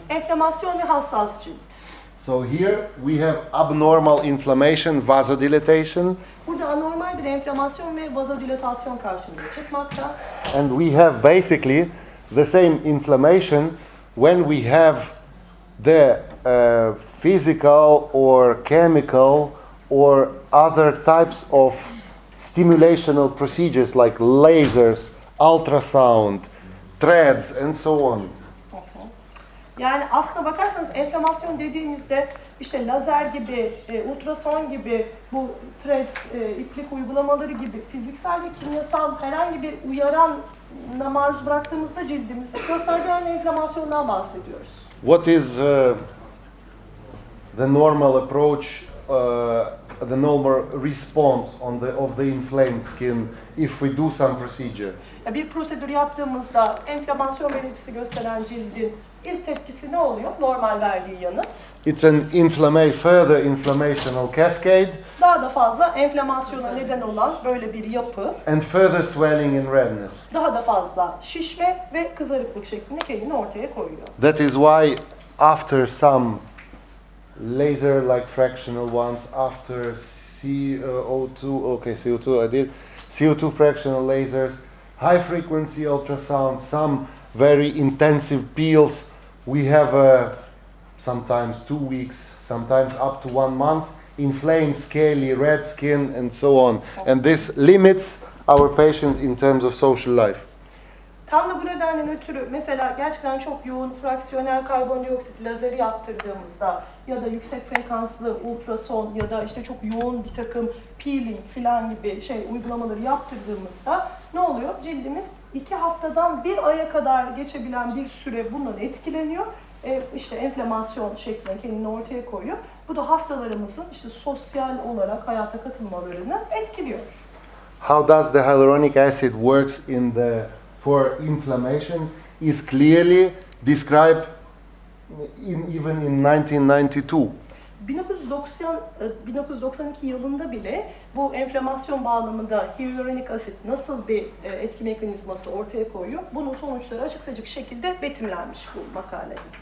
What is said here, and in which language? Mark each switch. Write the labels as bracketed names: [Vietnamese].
[Turkish] Enflamasyon ve hassas cilt. [English] So here we have abnormal inflammation, vasodilatation, [Turkish] Burada anormal bir enflamasyon ve vazodilatasyon karşımıza çıkmakta. [English] and we have basically the same inflammation when we have the physical or chemical or other types of stimulational procedures like lasers, ultrasound, threads, and so on. [Turkish] Yani aslına bakarsanız enflamasyon dediğimizde işte lazer gibi, ultrason gibi, bu thread, iplik uygulamaları gibi fiziksel ve kimyasal herhangi bir uyarana maruz bıraktığımızda cildimizi gösterdiği enflamasyondan bahsediyoruz. [English] What is the normal approach, the normal response of the inflamed skin if we do some procedure? [Turkish] Bir prosedür yaptığımızda enflamasyon belirtisi gösteren cildin ilk tepkisi ne oluyor? Normal verdiği yanıt. [English] It's an further inflammational cascade [Turkish] Daha da fazla enflamasyona neden olan böyle bir yapı, [English] and further swelling and redness. [Turkish] daha da fazla şişme ve kızarıklık şeklinde kendini ortaya koyuyor. [English] That is why after some laser-like fractional ones, after CO2 I did, CO2 fractional lasers, high frequency ultrasound, some very intensive peels, we have sometimes 2 weeks, sometimes up to 1 month, inflamed, scaly, red skin, and so on. And this limits our patients in terms of social life. [Turkish] Tam da bu nedenden ötürü mesela gerçekten çok yoğun fraksiyonel karbondioksit lazeri yaptırdığımızda ya da yüksek frekanslı ultrason ya da işte çok yoğun bir takım peeling filan gibi uygulamaları yaptırdığımızda ne oluyor? Cildimiz 2 haftadan 1 aya kadar geçebilen bir süre bundan etkileniyor. İşte enflamasyon şeklinde kendini ortaya koyuyor. Bu da hastalarımızın işte sosyal olarak hayata katılmalarını etkiliyor. How does the hyaluronic acid works for inflammation is clearly described even in 1992. 1992 yılında bile bu enflamasyon bağlamında hyaluronik asit nasıl bir etki mekanizması ortaya koyuyor? Bunun sonuçları açık seçik şekilde betimlenmiş bu makalede.